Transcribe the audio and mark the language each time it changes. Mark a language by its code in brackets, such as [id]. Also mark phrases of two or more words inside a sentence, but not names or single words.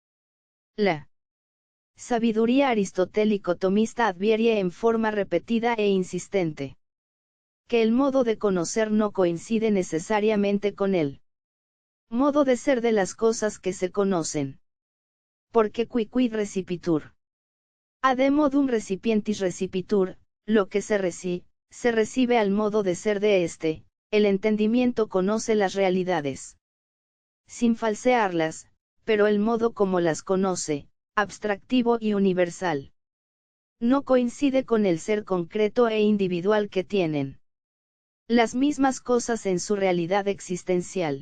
[es] La sabiduría aristotélico-tomista advierte en forma repetida e insistente que el modo de conocer no coincide necesariamente con el modo de ser de las cosas que se conocen. [la] Porque quid recipitur ad modum recipientis recipitur, [es] lo que se recibe al modo de ser de éste. El entendimiento conoce las realidades sin falsearlas, pero el modo como las conoce, abstractivo y universal, no coincide con el ser concreto e individual que tienen las mismas cosas en su realidad existencial.